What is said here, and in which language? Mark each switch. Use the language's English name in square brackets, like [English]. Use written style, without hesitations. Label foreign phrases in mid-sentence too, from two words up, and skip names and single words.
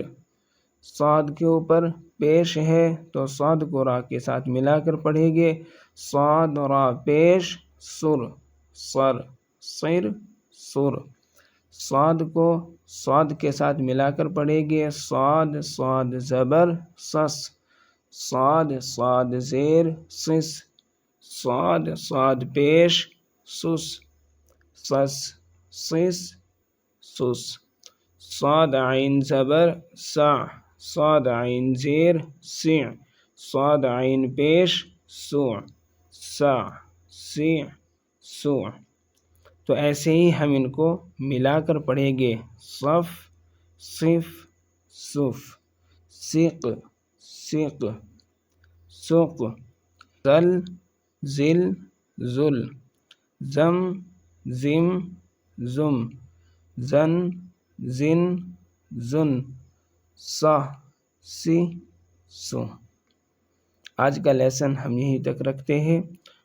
[Urdu] صاد کے اوپر پیش ہے، تو صاد کو را کے ساتھ ملا کر پڑھیں گے، صاد را پیش سر، سر صر سر۔ صاد کو صاد کے ساتھ ملا کر پڑھیں گے، صاد صاد زبر سس، صاد صاد زیر سس، صاد صاد پیش سس، سس سس سس۔ صاد عین زبر سع، صاد عین زیر سع، صاد عین پیش سوع، سع سع سوع۔ تو ایسے ہی ہم ان کو ملا کر پڑھیں گے، صف صف صف، سق سق سق، ذل ذل ذل، زم زم زم، زن زن زن، صح سی سو۔ آج کا لیسن ہم یہیں تک رکھتے ہیں۔